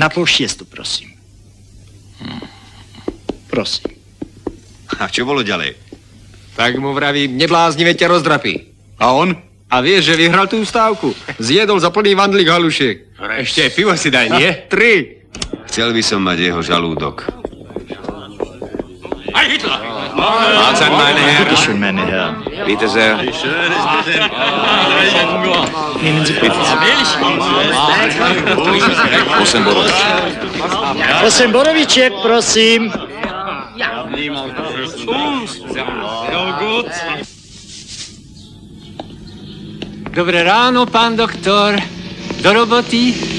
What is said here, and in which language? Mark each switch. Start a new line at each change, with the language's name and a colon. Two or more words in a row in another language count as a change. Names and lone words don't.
Slovak: Na 5:30, prosím. Prosím. A čo bolo ďalej? Tak mu vravím, nebláznime ťa rozdrapí. A on? A vieš, že vyhral tú stávku. Zjedol za plný vandlík halušiek. Ešte aj pivo si daj, nie? 3. Chcel by som mať jeho žalúdok.
German: Mahlzeit, meine Herren. Bitte schön, meine Herren. Bitte sehr. Nehmen Sie Platz.
Slovak: 8 borovič. 8 borovičiek, prosím. Dobré ráno, pán doktor. Do roboty.